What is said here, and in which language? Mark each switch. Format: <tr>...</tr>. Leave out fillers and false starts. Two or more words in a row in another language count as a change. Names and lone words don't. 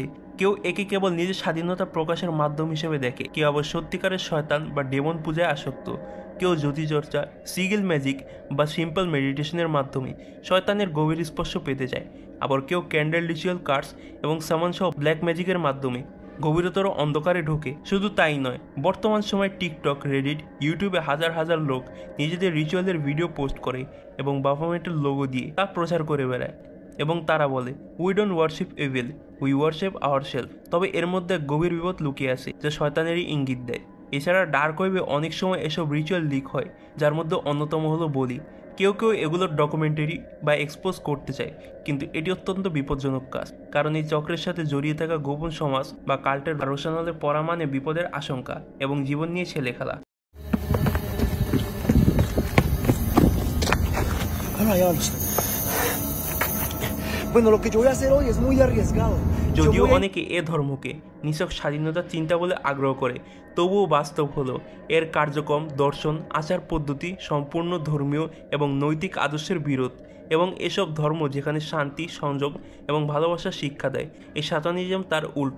<bn>কেউ একে কেবল নিজের স্বাধীনতা প্রকাশের মাধ্যম হিসেবে দেখে, কেউ আবার সত্যিকারের শয়তান বা ডেমন পূজায় আসক্ত, কেউ জ্যোতিচর্চা,</bn> <en>sigil magic</en> <bn>বা</bn> <en>simple meditation</en> <bn>মাধ্যমে শয়তানের গভীর স্পর্শ পেতে চায়, আবার কেউ</bn> <en>candle ritual cards</en> <bn>এবং সামান সহ</bn> <en>black magic</en> <bn>মাধ্যমে গভীরতর অন্ধকারে ঢোকে। শুধু তাই নয়, বর্তমান সময়ে টিকটক, রেডিট, ইউটিউবে হাজার হাজার লোক নিজেদের রিচুয়ালের ভিডিও পোস্ট করে এবং বাফামেন্টের লোগো দিয়ে তা প্রচার করে বেড়ায় এবং তারা বলে</bn> <en>we don't worship evil, we worship ourself.</en> <bn>তবে এর মধ্যে গভীর বিপদ লুকিয়ে আছে যা শয়তানেরই ইঙ্গিত দেয়। এছাড়া</bn> <en>dark web</en> <bn>অনেক সময় এসব রিচুয়াল লিক হয়, যার মধ্যে অন্যতম হলো বলি। কেউ কেউ এগুলোর ডকুমেন্টারি বা এক্সপোজ করতে চায়, কিন্তু এটি অত্যন্ত বিপজ্জনক কাজ, কারণ এই চক্রের সাথে জড়িয়ে থাকা গোপন সমাজ বা কাল্টের রোশনালে পড়া মানে বিপদের আশঙ্কা এবং জীবন নিয়ে ছেলে খেলা।</bn> <es>Bueno, lo que yo voy a hacer hoy es muy arriesgado.</es> <bn>যদিও অনেকে এ ধর্মকে নিছক স্বাধীনতার চিন্তা বলে আগ্রহ করে, তবুও বাস্তব হলো এর কার্যক্রম, দর্শন, আচার পদ্ধতি সম্পূর্ণ ধর্মীয় এবং নৈতিক আদর্শের বিরোধ। এবং এসব ধর্ম যেখানে শান্তি, সংযোগ এবং ভালোবাসার শিক্ষা দেয়, এই সাতানিজম তার উল্টো।</bn>